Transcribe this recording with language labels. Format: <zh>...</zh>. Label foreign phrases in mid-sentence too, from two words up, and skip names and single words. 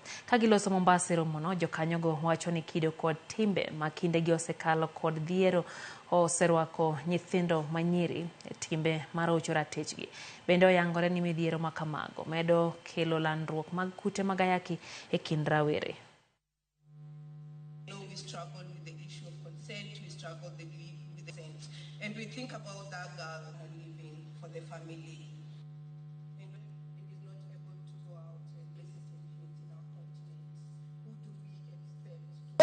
<luo>Ka giloso Mombasa romono, jokanyo go wacho ni kido kod timbe ma kindegi osekalo kod dhiero oserwako nyithindo manyiri timbe marocho ratechgi. Bende oyangore ni midhiero ma kamago medo kelo landruok mag kute mag ayaki e kind rawere.</luo> <en>We struggle with the issue of consent, we struggle with the consent, and we think about that girl living for the family. And when it is not able to go out and places in our continent, who do we expect?</en>